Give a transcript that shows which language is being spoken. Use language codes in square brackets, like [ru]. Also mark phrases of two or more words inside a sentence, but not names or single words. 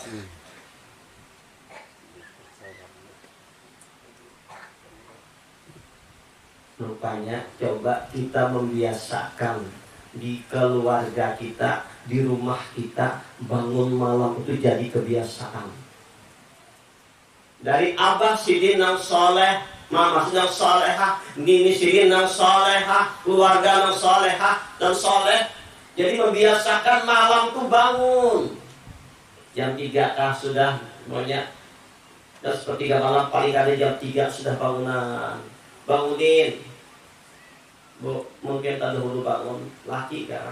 [id] Rupanya coba kita membiasakan di keluarga kita, di rumah kita, bangun malam itu jadi kebiasaan. [bjn] Dari abah sidin nang soleh, mama nang solehah, nini sidin nang solehah, keluarga nang solehah dan soleh. Jadi membiasakan malam tuh bangun. Jam 3 sudah semuanya. Dan sepertiga malam paling ada jam 3 sudah bangunin. Bu, mungkin tak dahulu bangun. Laki kan?